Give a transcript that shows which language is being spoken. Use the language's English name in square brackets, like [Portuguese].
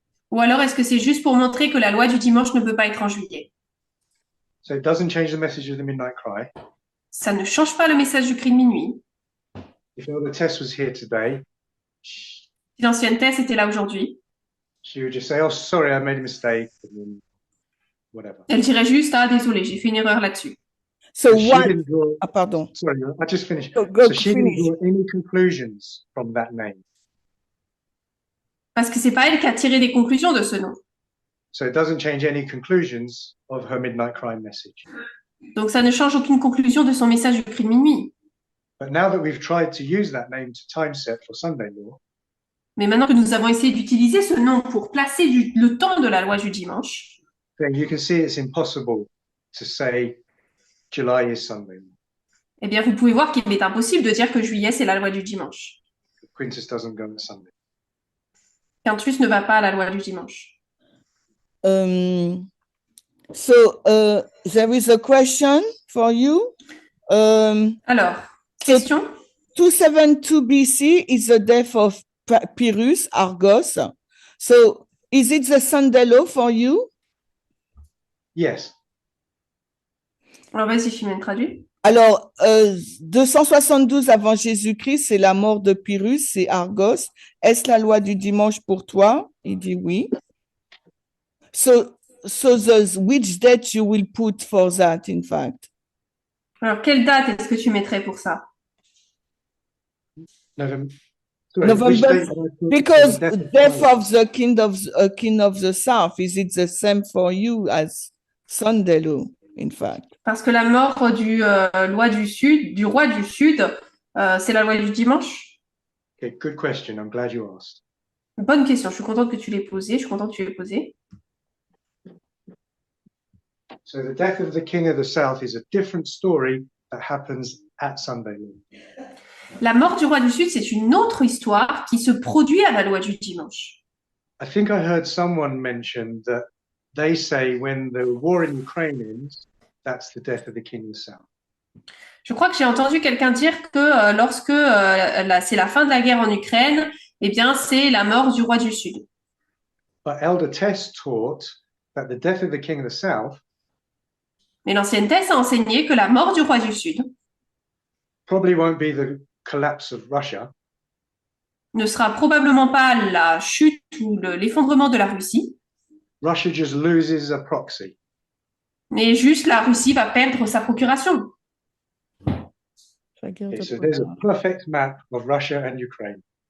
[French] Ou alors est-ce que c'est juste pour montrer que la loi du dimanche ne peut pas être en juillet? [English] So it doesn't change the message of the midnight cry. [French] Ça ne change pas le message du cri de minuit. [English] If Elder Tess was here today, [French] Si l'ancienne Thèse était là aujourd'hui, [English] she would just say, "Oh, sorry, I made a mistake," and then whatever. [French] elle dirait juste, ah, désolé, j'ai fait une erreur là-dessus. [English] So She what? didn't draw. [French] Ah, pardon. [English] Sorry, I just finished. Go So she didn't finish. draw any conclusions from that name. [French] Parce que c'est pas elle qui a tiré des conclusions de ce nom. [English] So it doesn't change any conclusions of her midnight cry message. [French] Donc ça ne change aucune conclusion de son message du cri de minuit. [English] But now that we've tried to use that name to time set for Sunday law, [French] Mais maintenant que nous avons essayé d'utiliser ce nom pour placer le temps de la loi du dimanche, [English] then you can see it's impossible to say July is Sunday law. [French] eh bien, vous pouvez voir qu'il est impossible de dire que juillet, c'est la loi du dimanche. [English] Quintus doesn't go on Sunday. [French] Quintus ne va pas à la loi du dimanche. [English] So there is a question for you. [French] Alors, question? [English] 272 BC is the death of Pyrrhus, Argos. So is it the Sunday law for you? Yes. [French] Alors, vas-y, Chimène, traduis. Alors, 272 avant Jésus-Christ, c'est la mort de Pyrrhus, c'est Argos. Est-ce la loi du dimanche pour toi? Il dit oui. [English] So which date you will put for that, in fact? [French] Alors, quelle date est-ce que tu mettrais pour ça? [English] November. November, because death of the king of the south, is it the same for you as Sunday law, in fact? [French] Parce que la mort du roi du Sud, c'est la loi du dimanche? [English] Okay, good question. I'm glad you asked. [French] Bonne question. Je suis contente que tu l'aies posée. Je suis contente que tu l'aies posée. [English] So the death of the king of the south is a different story that happens at Sunday law. [French] La mort du roi du Sud, c'est une autre histoire qui se produit à la loi du dimanche. [English] I think I heard someone mention that they say when the war in Ukraine ends, that's the death of the king of the south. [French] Je crois que j'ai entendu quelqu'un dire que lorsque c'est la fin de la guerre en Ukraine, eh bien, c'est la mort du roi du Sud. [English] But Elder Tess taught that the death of the king of the south [French] Mais l'ancienne Thèse a enseigné que la mort du roi du Sud [English] probably won't be the collapse of Russia, [French] ne sera probablement pas la chute ou l'effondrement de la Russie, [English] Russia just loses a proxy. [French] mais juste la Russie va perdre sa procuration. [English] Okay, so there's a perfect map of Russia and Ukraine.